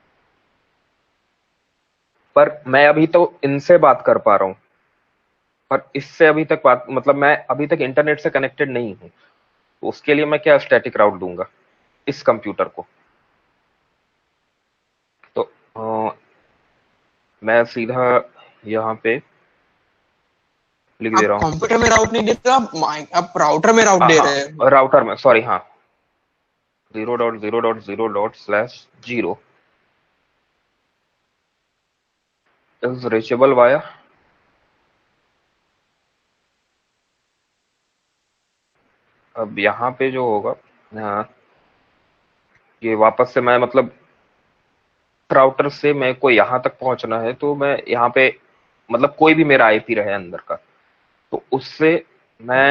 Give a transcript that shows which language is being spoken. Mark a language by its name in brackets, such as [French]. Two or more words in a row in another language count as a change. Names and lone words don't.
[Hindi] पर मैं अभी तो इनसे बात कर पा रहा हूँ, पर इससे अभी तक बात मतलब मैं अभी तक इंटरनेट से कनेक्टेड नहीं हूँ, तो उसके लिए मैं क्या [English] static route [Hindi] दूंगा इस कंप्यूटर को। तो मैं सीधा यहाँ पे लिख दे आप रहा हूँ। कंप्यूटर में राउट नहीं दे रहे, आप राउटर में राउट दे रहे हैं। हाँ, राउटर में, सॉरी, हाँ, 0.0.0./0 [English] is reachable via [Hindi] अब यहाँ पे जो होगा, ये वापस से मैं मतलब राउटर से मेरे को यहाँ तक पहुंचना है, तो मैं यहाँ पे मतलब कोई भी मेरा आईपी रहे अंदर का, तो उससे मैं